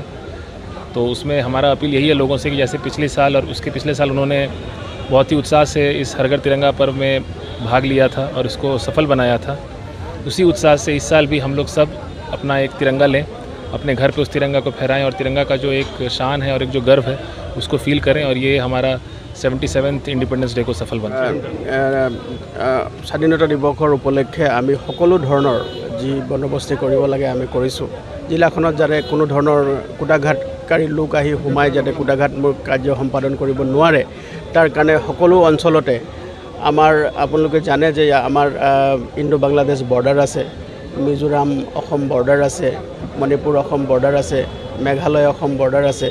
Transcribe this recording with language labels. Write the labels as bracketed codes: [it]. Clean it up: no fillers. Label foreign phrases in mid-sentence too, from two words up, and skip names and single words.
[hi] तो उसमें हमारा अपील यही है लोगों से कि जैसे पिछले साल और उसके पिछले साल उन्होंने बहुत ही उत्साह से इस हर घर तिरंगा पर्व में भाग लिया था और इसको सफल बनाया था, उसी उत्साह से इस साल भी हम लोग सब अपना एक तिरंगा लें, अपने घर पे उस तिरंगा को फहराएं और तिरंगा का जो एक शान है और एक जो गर्व है उसको फील करें और ये हमारा 77th [en] independence day [hi] को सफल बनाए। [as] স্বাধীনতা দিৱসৰ উপলক্ষে আমি সকলো ধৰণৰ যি বন্দবস্তি কৰিব লাগে আমি কৰিছোঁ। জিলাখনত যাতে কোনো ধৰণৰ কুটাঘাতকাৰী লোক আহি সোমাই যাতে কুটাঘাতমূলক কাৰ্য সম্পাদন কৰিব নোৱাৰে তাৰ কাৰণে সকলো অঞ্চলতে আমাৰ, আপোনালোকে জানে যে আমাৰ [en] Indo Bangladesh border [as] আছে, মিজোৰাম অসম বৰ্ডাৰ আছে, মণিপুৰ অসম বৰ্ডাৰ আছে, মেঘালয় অসম বৰ্ডাৰ আছে।